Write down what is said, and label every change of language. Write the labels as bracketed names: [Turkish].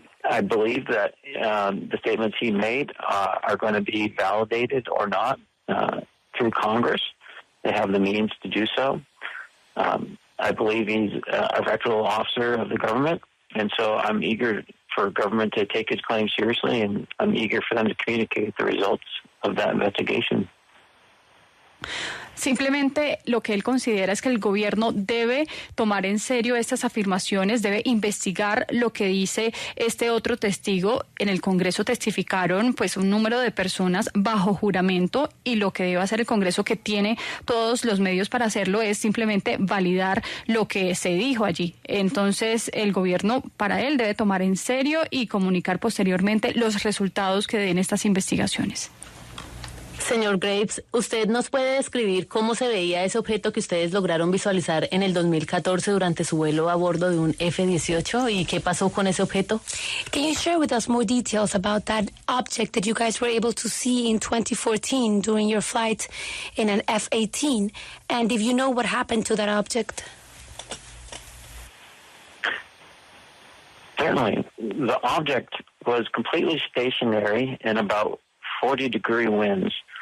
[English] I believe that the statements he made are going to be validated or not through Congress. They have the means to do so. I believe he's a reputable officer of the government, and so I'm eager for government to take his claims seriously, and I'm eager for them to communicate the results of that investigation. [Spanish] Simplemente lo que él considera es que el gobierno debe tomar en serio estas afirmaciones, debe investigar lo que dice este otro testigo. En el Congreso testificaron pues un número de personas bajo juramento y lo que debe hacer el Congreso, que tiene todos los medios para hacerlo, es simplemente validar lo que se dijo allí. Entonces el gobierno, para él, debe tomar en serio y comunicar posteriormente los resultados que den estas investigaciones. Señor Graves, ¿usted nos puede describir cómo se veía ese objeto que ustedes lograron visualizar en el 2014 durante su vuelo a bordo de un F-18 y qué pasó con ese objeto? [English] Can you share with us more details about that object that you guys were able to see in 2014 during your flight in an F-18? And if you know what happened to that object? Certainly. The object was completely stationary in about 40-degree winds.